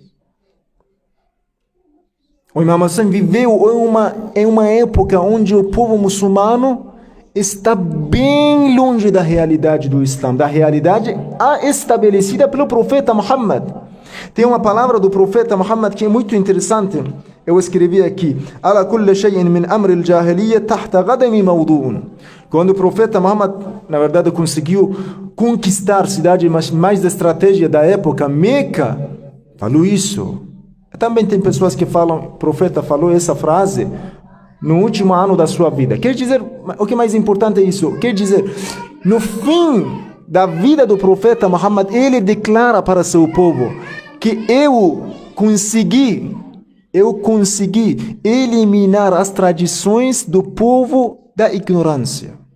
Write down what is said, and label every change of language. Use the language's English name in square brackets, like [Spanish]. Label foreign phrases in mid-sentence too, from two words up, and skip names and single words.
[Portuguese] O Imam Al-Hussein viveu em uma época onde o povo muçulmano está bem longe da realidade do Islã, da realidade estabelecida pelo profeta Muhammad. Tem uma palavra do profeta Muhammad que é muito interessante. Eu escrevi aqui: [Arabic] ألا كل شيء من أمر الجاهلية تحت قدمي موضوع. [Portuguese] Quando o profeta Muhammad, na verdade, conseguiu conquistar a cidade mais da estratégia da época, Meca, falou isso. Também tem pessoas que falam, o profeta falou essa frase no último ano da sua vida. Quer dizer, o que é mais importante é isso. Quer dizer, no fim da vida do profeta Muhammad, ele declara para seu povo que eu consegui eliminar as tradições do povo da ignorância.